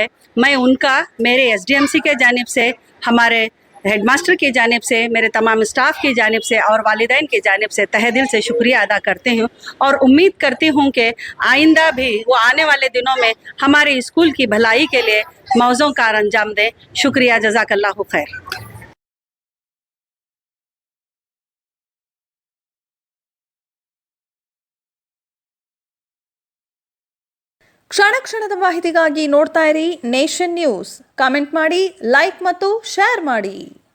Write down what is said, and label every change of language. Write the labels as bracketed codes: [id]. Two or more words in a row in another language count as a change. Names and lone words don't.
[ur] میں ان کا میرے SDMC کے جانب سے، ہمارے ہیڈماسٹر کی جانب سے، میرے تمام اسٹاف کی جانب سے اور والدین کی جانب سے تہہ دل سے شکریہ ادا کرتی ہوں اور امید کرتی ہوں کہ آئندہ بھی وہ آنے والے دنوں میں ہمارے اسکول کی بھلائی کے لیے موزوں کا انجام دیں. शुक्रिया, [ar] جزاك الله خير. [kn] ಕ್ಷಣ ಕ್ಷಣದ ಮಾಹಿತಿಗಾಗಿ ನೋಡ್ತಾ ಇರಿ ನೇಷನ್ ನ್ಯೂಸ್. ಕಾಮೆಂಟ್ ಮಾಡಿ, ಲೈಕ್ ಮತ್ತು ಶೇರ್ ಮಾಡಿ.